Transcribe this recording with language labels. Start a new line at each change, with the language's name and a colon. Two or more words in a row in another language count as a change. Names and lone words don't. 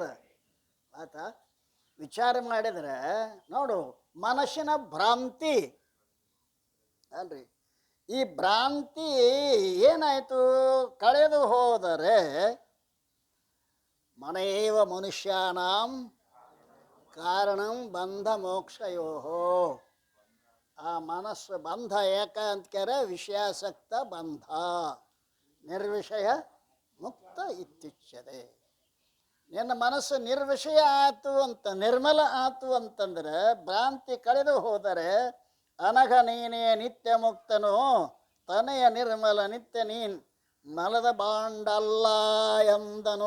Kannada: ಆತ ವಿಚಾರ ಮಾಡಿದ್ರೆ ನೋಡು, ಮನಸ್ಸಿನ ಭ್ರಾಂತಿ ಅಲ್ರಿ, ಈ ಭ್ರಾಂತಿ ಏನಾಯಿತು ಕಳೆದು ಹೋದರೆ
Sanskrit: ಮನೇವ ಮನುಷ್ಯಾನಾಂ ಕಾರಣಂ ಬಂಧ ಮೋಕ್ಷಯೋ.
Kannada: ಆ ಮನಸ್ಸು ಬಂಧ ಏಕ ಅಂತ್ಕರೆ
Sanskrit: ವಿಷಯಾಸಕ್ತ ಬಂಧ, ನಿರ್ವಿಷಯ ಮುಕ್ತ ಇತ್ಯುಚ್ಯತೆ.
Kannada: ನಿನ್ನ ಮನಸ್ಸು ನಿರ್ವಿಷಯ ಆಯ್ತು ಅಂತ, ನಿರ್ಮಲ ಆಯ್ತು ಅಂತಂದ್ರೆ, ಭ್ರಾಂತಿ ಕಳೆದು ಹೋದರೆ ಅನಘ ನೀನೇ ನಿತ್ಯ ಮುಕ್ತನು, ತನೆಯ ನಿರ್ಮಲ ನಿತ್ಯ ನೀನ್ ಮನದ ಭಾಂಡ ಅಲ್ಲ ಎಂದನು.